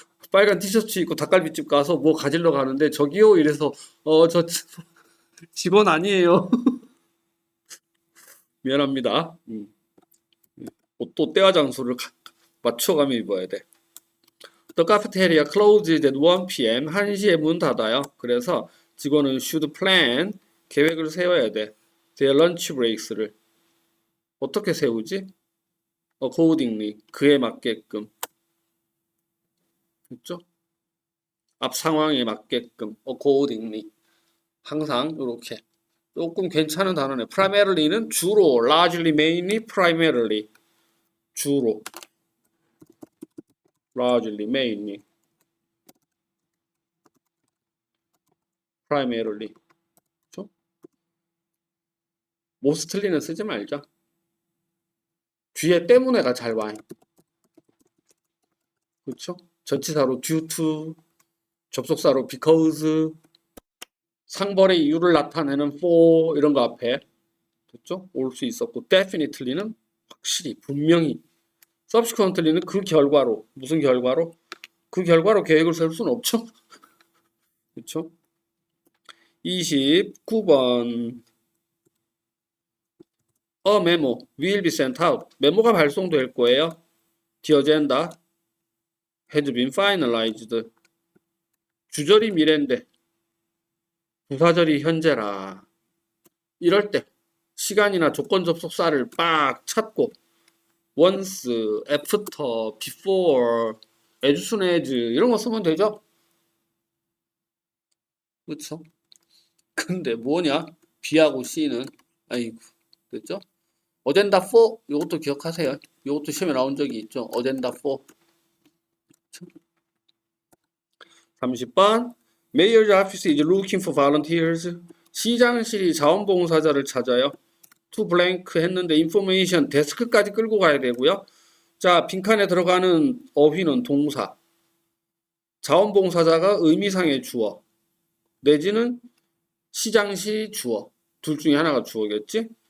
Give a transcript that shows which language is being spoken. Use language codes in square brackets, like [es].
[ko] 빨간 티셔츠 입고 닭갈비집 가서 뭐 가지러 가는데 저기요 이래서 저 직원 아니에요. 미안합니다. 옷도 때와 장소를 맞춰가며 입어야 돼. [en] The cafeteria closes at 1 p.m. [ko] 1시에 문 닫아요. 그래서 직원은 [en] should plan, [ko] 계획을 세워야 돼. [en] their lunch breaks [ko] 를. 어떻게 세우지? accordingly, 그에 맞게끔. 그렇죠? 앞 상황에 맞게끔 accordingly. 항상 이렇게. 조금 괜찮은 단어네. primary는 주로, [en] largely, mainly, primarily. [ko] 주로. [en] largely, mainly, primarily. [ko] 그렇죠? mostly는 쓰지 말자. 뒤에 때문에가 잘 와. 그렇죠? 전치사로 [en] due to, [ko] 접속사로 because, 상벌의 이유를 나타내는 for 이런 거 앞에 됐죠? 올 수 있었고 definitely는 확실히 분명히 subsequently는 그 결과로 무슨 결과로? 그 결과로 계획을 세울 수는 없죠. 그렇죠? [en] 29번 A memo will be sent out. [ko] 메모가 발송될 거예요. [en] The agenda has been finalized. [ko] 주절이 미래인데 부사절이 현재라. 이럴 때 시간이나 조건 접속사를 빡 찾고 [en] once, after, before, as soon as [ko] 이런 거 쓰면 되죠? 그렇죠? 근데 뭐냐? B하고 C는 아이고 됐죠? [en] agenda for [ko] 이것도 기억하세요. 이것도 시험에 나온 적이 있죠. [en] agenda for. [ko] 그렇죠? [en] 30번 Mayor's office is looking for volunteers. [ko] 시장실이 자원봉사자를 찾아요. [en] to blank [ko] 했는데 information 데스크까지 끌고 가야 되고요. 자, 빈칸에 들어가는 어휘는 동사. 자원봉사자가 의미상의 주어. 내지는 시장시 주어. 둘 중에 하나가 주어겠지?